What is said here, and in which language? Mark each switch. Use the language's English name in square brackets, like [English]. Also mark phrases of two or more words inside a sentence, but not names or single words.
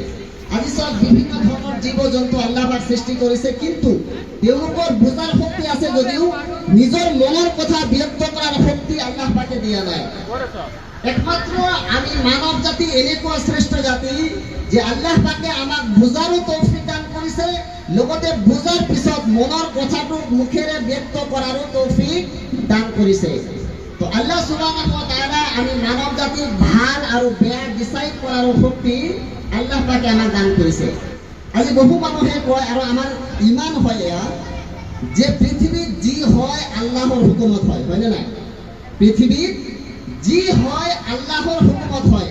[Assamese] আজি সব বিভিন্ন ধৰণৰ জীৱ জন্তু আল্লাহ পাক সৃষ্টি কৰিছে, কিন্তু তেওঁলোকৰ বুজাৰ শক্তি আছে যদিও নিজৰ মনৰ কথা ব্যক্ত কৰাৰ শক্তি আল্লাহ পাকে দিয়া নাই। একমাত্ৰ আমি মানৱ জাতি এনেকুৱা শ্ৰেষ্ঠ জাতি যে আল্লাহ পাকে আমাক বুজাৰো তৌফিক দান কৰিছে, লগতে বুজাৰ পিছত মনৰ কথাটো মুখেৰে ব্যক্ত কৰাৰো তৌফিক দান কৰিছে। তো [Arabic] الله سبحانه وتعالى [Assamese] আমি মানৱ জাতিক ভাল আৰু বেয়া ডিসাইড কৰাৰ শক্তি আল্লাহ পাকে আমাক দান কৰিছে। আজি বহু মানুহে কয় আৰু আমাৰ ইমান হয় এয়া যে পৃথিৱীত যি হয় আল্লাহৰ হুকুমত হয়, হয়নে নাই? পৃথিৱীত যি হয় আল্লাহৰ হুকুমত হয়।